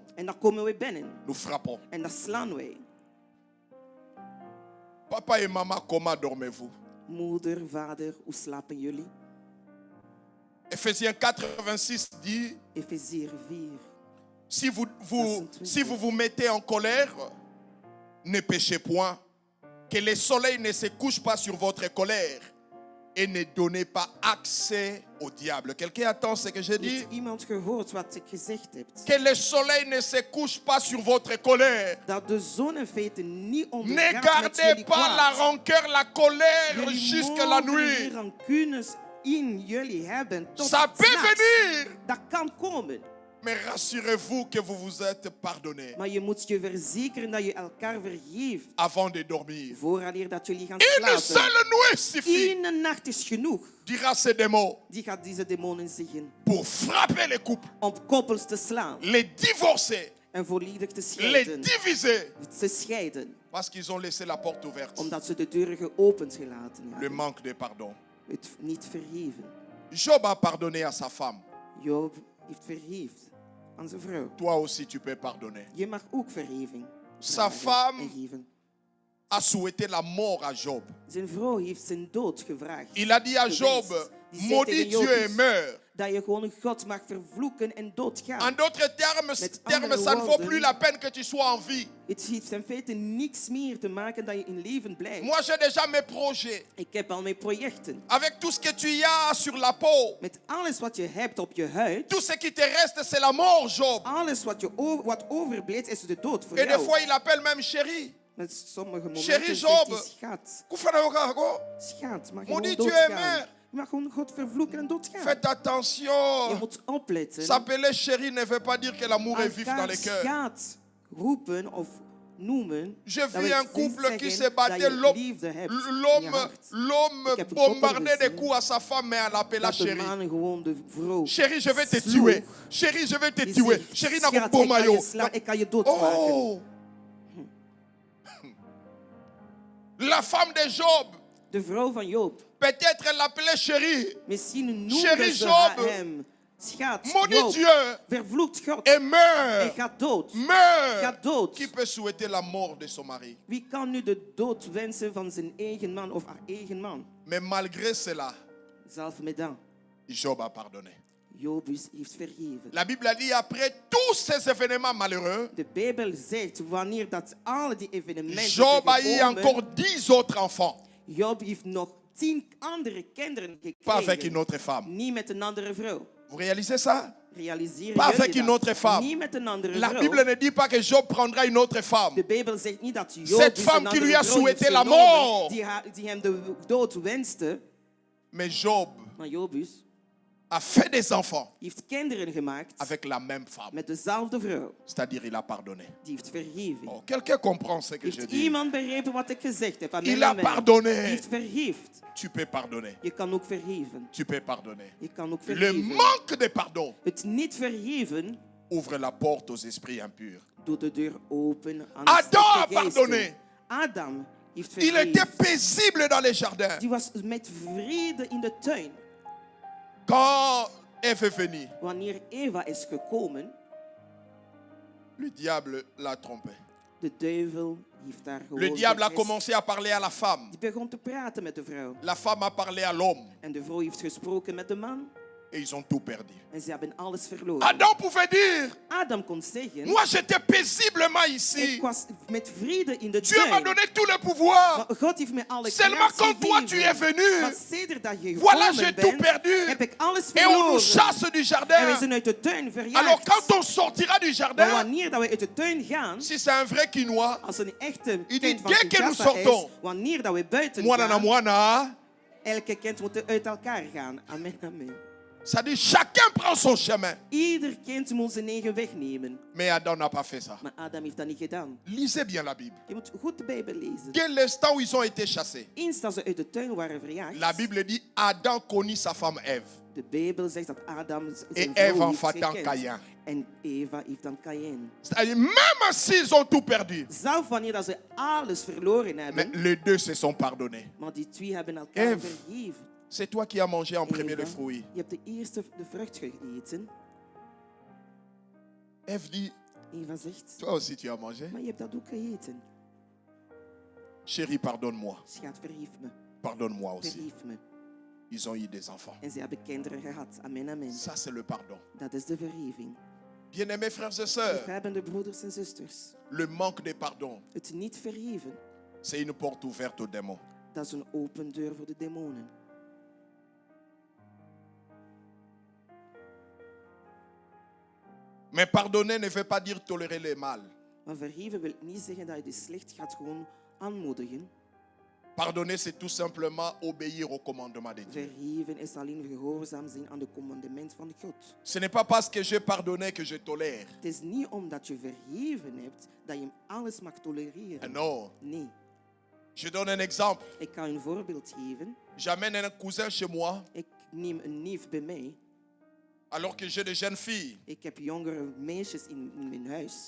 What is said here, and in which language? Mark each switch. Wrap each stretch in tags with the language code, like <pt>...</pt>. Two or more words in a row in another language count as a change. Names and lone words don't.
<nl>En dan komen we binnen.</nl> <fr>nous frappons.</fr> <nl>En dan slaan wij.</nl> <fr>Papa et maman, comment dormez-vous?</fr> <nl>Moeder, vader, hoe slapen jullie?</nl> <fr>Ephésiens 4, 26 dit,</fr> <nl>Efeziërs 4.</nl> <fr>si vous vous mettez en colère, ne péchez point. Que le soleil ne se couche pas sur votre colère et ne donnez pas accès au diable. Quelqu'un attend ce que j'ai dit?</fr> <nl>Heeft iemand gehoord wat ik gezegd heb?</nl> <fr>Que le soleil ne se couche pas sur votre colère.</fr> <nl>Dat de zon in feite niet</nl> <fr>Ne</fr> <nl>ondergaat met</nl> <fr>gardez</fr> <nl>jullie</nl> <fr>pas la</fr> <nl>kwaad.</nl> <fr>rancœur, la colère</fr> <nl>Jullie</nl> <fr>jusqu'à la</fr> <nl>mogen</nl> <fr>nuit.</fr> <nl>die rancunes in jullie hebben tot</nl> <fr>Ça peut</fr> <nl>'s nachts.</nl> <fr>venir.</fr> <nl>Dat kan komen.</nl> <fr>Mais rassurez-vous que vous vous êtes pardonné</fr> <nl>Maar je moet je verzekeren dat je elkaar vergeeft.</nl> <fr>avant de dormir.</fr> <nl>Vooraleer dat jullie gaan</nl> <fr>Une</fr> <nl>slapen.</nl> <fr>seule nuit suffit,</fr> <nl>Eén nacht is genoeg.</nl> <fr>dira ces démons,</fr> <nl>Die gaat deze demonen zeggen.</nl> <fr>pour frapper les couples,</fr> <nl>Om koppels te slaan.</nl> <fr>les divorcer,</fr> <nl>En volledig te</nl> <fr>les</fr> <nl>scheiden.</nl> <fr>diviser.</fr> <nl>Te scheiden.</nl> <fr>Parce qu'ils ont laissé la porte ouverte.</fr> <nl>Omdat ze de deuren geopend gelaten</nl> <fr>Le</fr> <nl>hebben.</nl> <fr>manque de pardon.</fr> <nl>Het niet vergeven.</nl> <fr>Job a pardonné à sa femme.</fr> <nl>Job heeft vergeefd aan zijn vrouw.</nl> <fr>Toi aussi, tu peux pardonner.</fr> <nl>Je mag ook vergeving</nl> <fr>Sa</fr> <nl>vragen</nl> <fr>femme</fr> <nl>en geven.</nl> <fr>A souhaité la mort à Job.</fr> <nl>Zijn vrouw heeft zijn dood gevraagd.</nl> <fr>Il a dit à Job,</fr> <nl>gewenst. Die zei</nl> <fr>maudit</fr> <nl>tegen</nl> <fr>Dieu</fr> <nl>Jobus</nl> <fr>et meurs.</fr> <nl>dat je gewoon God mag vervloeken en doodgaan.</nl> <fr>En d'autres termes,</fr> <nl>Met</nl> <fr>ça</fr> <nl>andere</nl> <fr>ne vaut</fr> <nl>woorden,</nl> <fr>plus la peine que tu sois en vie.</fr> <nl>Het heeft in feite niks meer te maken dat je in leven blijft.</nl> <fr>Moi, j'ai déjà mes projets.</fr> <nl>Ik heb al mijn projecten.</nl> <fr>Avec tout ce que tu y as sur la peau.</fr> <nl>Met alles wat je hebt op je huid.</nl> <fr>Tout ce qui te reste, c'est la mort, Job.</fr> <nl>Alles wat overblijft is de dood voor</nl> <fr>Et des</fr> <nl>jou.</nl> <fr>fois, il appelle même chérie.</fr> <nl>Met sommige momenten</nl> <fr>Chérie</fr> <nl>zegt</nl> <fr>Job.</fr> <nl>hij schat.</nl> <fr>Maudit</fr> <nl>Schat, mag gewoon</nl> <fr>Dieu et</fr> <nl>doodgaan.</nl> <fr>meurs.</fr> <nl>Je mag gewoon God vervloeken en doodgaan.</nl> <fr>Faites</fr> <nl>Je</nl> <fr>attention.</fr> <nl>moet opletten.</nl> <fr>S'appeler chérie ne veut pas dire que l'amour est vif dans</fr> <nl>Elkaar</nl> <fr>les cœurs.</fr> <nl>schat roepen of noemen.</nl> <fr>Je</fr> <nl>dat</nl> <fr>vis</fr> <nl>wil</nl> <fr>un</fr> <nl>niet</nl> <fr>couple qui</fr> <nl>zeggen</nl> <fr>se</fr> <nl>dat</nl> <fr>battait.</fr> <nl>je liefde hebt in je hart.</nl> <fr>L'homme</fr> <nl>Ik heb een koppel</nl> <fr>bombardait des</fr> <nl>gezien</nl> <fr>coups à sa femme, mais elle l'appelait</fr> <nl>Dat de</nl> <fr>chérie.</fr> <nl>man gewoon de vrouw</nl> <fr>Chérie, je vais te</fr> <nl>sloeg.</nl> <fr>tuer. Chérie, je vais te</fr> <nl>Die</nl> <fr>tuer.</fr> <nl>zegt,</nl> <fr>Chérie, n'a</fr> <nl>schat,</nl> <fr>pas</fr> <nl>ik kan je</nl> <fr>maillot.</fr> <nl>slaan, ik kan je doodmaken.</nl> <fr>Oh. La femme de Job,</fr> <nl>De vrouw van Job.</nl> <fr>peut-être elle l'appelait chérie.</fr> <nl>Misschien noemde</nl> <fr>Chérie</fr> <nl>ze</nl> <fr>Job.</fr> <nl>hem. Schat,</nl> <fr>Maudit</fr> <nl>Job,</nl> <fr>Dieu</fr> <nl>vervloekt God</nl> <fr>et</fr> <nl>en</nl> <fr>meurt.</fr> <nl>gaat dood.</nl> <fr>Meurt.</fr> <nl>Gaat dood.</nl> <fr>Qui peut souhaiter la mort de son mari?</fr> <nl>Wie kan nu de dood wensen van zijn eigen man of haar eigen man?</nl> <fr>Mais malgré cela,</fr> <nl>Zelf met dat.</nl> <fr>Job a pardonné.</fr> <nl>Jobus heeft vergeven.</nl> <fr>La Bible a dit après tous ces événements malheureux,</fr> <nl>De Bijbel zegt wanneer dat alle die evenementen</nl> <fr>Job a</fr> <nl>zijn</nl> <fr>eu</fr> <nl>gekomen,</nl> <fr>encore 10 autres enfants.</fr> <nl>Job heeft nog 10 andere kinderen</nl> <fr>Pas avec</fr> <nl>gekregen.</nl> <fr>une autre femme.</fr> <nl>Niet met een andere vrouw.</nl> <fr>Vous réalisez ça?</fr> <nl>Realiseer</nl> <fr>Pas</fr> <nl>jullie</nl> <fr>avec une</fr> <nl>dat?</nl> <fr>autre femme.</fr> <nl>Niet met een andere</nl> <fr>La</fr> <nl>vrouw.</nl> <fr>Bible ne dit pas que Job prendra une autre femme.</fr> <nl>De Bijbel zegt niet dat Job</nl> <fr>Cette</fr> <nl>een</nl> <fr>femme qui lui a</fr> <nl>andere vrouw heeft</nl> <fr>souhaité la</fr> <nl>genomen,</nl> <fr>mort.</fr> <nl>die hem de dood wenste.</nl> <fr>Mais Job</fr> <nl>Maar Jobus</nl> <fr>a fait des enfants</fr> <nl>heeft kinderen gemaakt</nl> <fr>avec la même femme.</fr> <nl>met dezelfde vrouw.</nl> <fr>C'est-à-dire il a pardonné.</fr> <nl>Die heeft vergeven.</nl> <fr>Oh, quelqu'un comprend ce que je</fr> <nl>Heeft</nl> <fr>dis?</fr> <nl>iemand begrepen wat ik gezegd heb?</nl> <fr>Amen, Il a amen. pardonné.</fr> <nl>Heeft vergeeft.</nl> <fr>Tu peux pardonner.</fr> <nl>Je kan ook vergeven.</nl> <fr>Tu peux pardonner.</fr> <nl>Je kan ook</nl> <fr>Le</fr> <nl>vergeven.</nl> <fr>manque de pardon</fr> <nl>Het niet vergeven</nl> <fr>ouvre la porte aux esprits impurs.</fr> <nl>doet de deur open aan</nl> <fr>Adam</fr> <nl>slechte</nl> <fr>a</fr> <nl>geesten.</nl> <fr>pardonné.</fr> <nl>Adam heeft</nl> <fr>Il</fr> <nl>vergeven.</nl> <fr>était paisible dans les jardins.</fr> <nl>Die was met vrede in de tuin.</nl> <fr>Quand Ève est venue,</fr> <nl>Wanneer Eva is gekomen,</nl> <fr>le diable l'a trompé.</fr> <nl>de duivel heeft daar gewoon</nl> <fr>Le diable a</fr> <nl>vergist.</nl> <fr>commencé à parler à la femme.</fr> <nl>Die begon te praten met de vrouw.</nl> <fr>La femme a parlé à l'homme.</fr> <nl>En de vrouw heeft gesproken met de man.</nl> <fr>Et ils ont tout perdu.</fr> <nl>En ze hebben alles verloren.</nl> <fr>Adam pouvait dire,</fr> <nl>Adam kon zeggen,</nl> <fr>moi j'étais paisiblement ici.</fr> <nl>ik was met vrede in de</nl> <fr>Dieu m'a</fr> <nl>tuin.</nl> <fr>donné tout le pouvoir.</fr> <nl>Maar God heeft me alle</nl> <fr>Seulement</fr> <nl>kracht</nl> <fr>quand toi tu</fr> <nl>gegeven.</nl> <fr>es venu,</fr> <nl>Maar sedert dat je</nl> <fr>voilà,</fr> <nl>gekomen</nl> <fr>j'ai tout</fr> <nl>bent,</nl> <fr>perdu.</fr> <nl>heb ik alles</nl> <fr>Et on nous</fr> <nl>verloren.</nl> <fr>chasse du</fr> <nl>En we</nl> <fr>jardin.</fr> <nl>zijn uit de tuin verjaagd.</nl> <fr>Alors quand on sortira du</fr> <nl>Maar</nl> <fr>jardin,</fr> <nl>wanneer dat we uit de tuin gaan,</nl> <fr>si c'est un vrai quinoa,</fr> <nl>als een echte</nl> <fr>Il</fr> <nl>kind</nl> <fr>dit,</fr> <nl>van</nl> <fr>dès que nous</fr> <nl>Kinshasa is,</nl> <fr>sortons,</fr> <nl>wanneer dat we buiten</nl> <ln>moana</ln> <nl>gaan,</nl> <ln>moana,</ln> <nl>elke kind moet uit elkaar gaan.</nl> <fr>Amen, amen. ça dit chacun prend son chemin.</fr> <nl>Ieder kind moet zijn eigen weg nemen.</nl> <fr>Mais Adam n'a pas fait ça.</fr> <nl>Maar Adam heeft dat niet gedaan.</nl> <fr>Lisez bien la Bible.</fr> <nl>Je moet goed de Bijbel lezen.</nl> <fr>Dès l'instant où ils ont été chassés,</fr> <nl>Eens dat ze uit de tuin waren verjaagd,</nl> <fr>la Bible dit Adam connut sa femme Ève.</fr> <nl>de Bijbel zegt dat Adam zijn</nl> <fr>Et</fr> <nl>vrouw</nl> <fr>Ève en</fr> <nl>heeft</nl> <fr>fatant</fr> <nl>gekend.</nl> <fr>Caïn.</fr> <nl>En Eva heeft dan Caïn.</nl> <fr>C'est-à-dire même s'ils ont tout perdu,</fr> <nl>Zelf wanneer dat ze alles verloren</nl> <fr>mais</fr> <nl>hebben,</nl> <fr>les deux se sont pardonnés.</fr> <nl>maar die twee hebben elkaar</nl> <fr>Ève,</fr> <nl>vergeven.</nl> <fr>c'est toi qui as mangé en premier</fr> <nl>Eva,</nl> <fr>le fruit.</fr> <nl>je hebt de eerste de vrucht gegeten.</nl> <fr>Ève dit,</fr> <nl>Eva zegt,</nl> <fr>toi aussi tu as mangé.</fr> <nl>maar je hebt dat ook gegeten.</nl> <fr>Chérie, pardonne-moi.</fr> <nl>Schat, vergeef me.</nl> <fr>Pardonne-moi aussi.</fr> <nl>Vergeef me.</nl> <fr>ils ont eu des enfants.</fr> <nl>En ze hebben kinderen gehad.</nl> <fr>Amen, amen. Ça, c'est le pardon.</fr> <nl>Dat is de vergeving.</nl> <fr>Bien-aimés frères et sœurs,</fr> <nl>Liefhebbende broeders en zusters.</nl> <fr>le manque de pardon,</fr> <nl>Het niet vergeven,</nl> <fr>c'est une porte ouverte aux démons.</fr> <nl>dat is een open deur voor de demonen.</nl> <fr>Mais pardonner ne veut pas dire tolérer le mal.</fr> <nl>Maar vergeven wil niet zeggen dat je de slecht gaat gewoon aanmoedigen.</nl> <fr>Pardonner, c'est tout simplement obéir au commandement de Dieu.</fr> <nl>Vergeven is alleen gehoorzaam zijn aan de commandement van God.</nl> <fr>Ce n'est pas parce que j'ai pardonné que je tolère.</fr> <nl>Het is niet omdat je vergeven hebt dat je alles mag tolereren.</nl> <fr>Non.</fr> <nl>Nee.</nl> <fr>Je donne un exemple.</fr> <nl>Ik kan een voorbeeld geven.</nl> <fr>J'amène un cousin chez moi,</fr> <nl>Ik neem een neef bij mij.</nl> <fr>alors que j'ai des jeunes filles.</fr> <nl>Ik heb jongere meisjes in mijn huis.</nl>